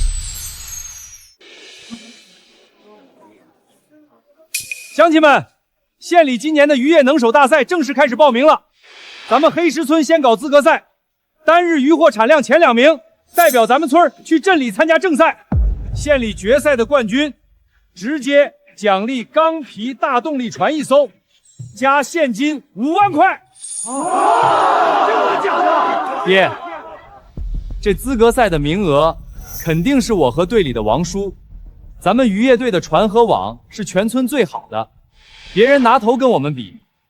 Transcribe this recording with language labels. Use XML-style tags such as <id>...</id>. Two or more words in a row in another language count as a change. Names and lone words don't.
<zh>鄉親們，縣里今年的渔業能手大赛正式开始报名了。咱们黑石村先搞资格赛，单日渔获产量前2名代表咱们村去镇里参加正赛，县里决赛的冠軍直接獎勵鋼皮大動力船1艘，加現金5萬塊。真的假的？爹，這資格賽的名額肯定是我和隊裡的王叔。咱們漁業隊的船和網是全村最好的，別人拿頭跟我們比。</zh>